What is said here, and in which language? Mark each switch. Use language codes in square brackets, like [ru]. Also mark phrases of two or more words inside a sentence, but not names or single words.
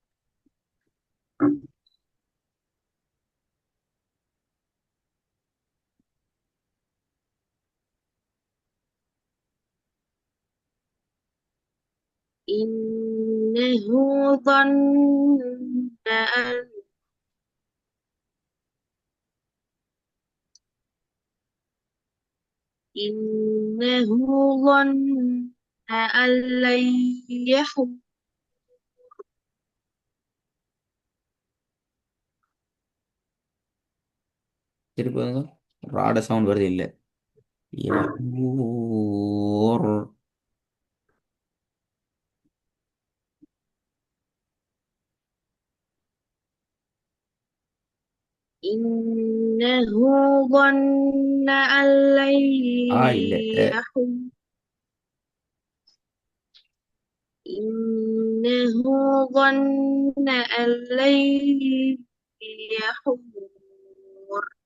[ar] إنه ظن أن إنه ظن أن لن يحور. [ta] திருப்பி வந்து ராட சவுண்ட் வருது இல்லை. [ar] யஹூர். إنه ظن أن لن [ta] இல்லை. [ar] يحور. إنه ظن أن لن يحور.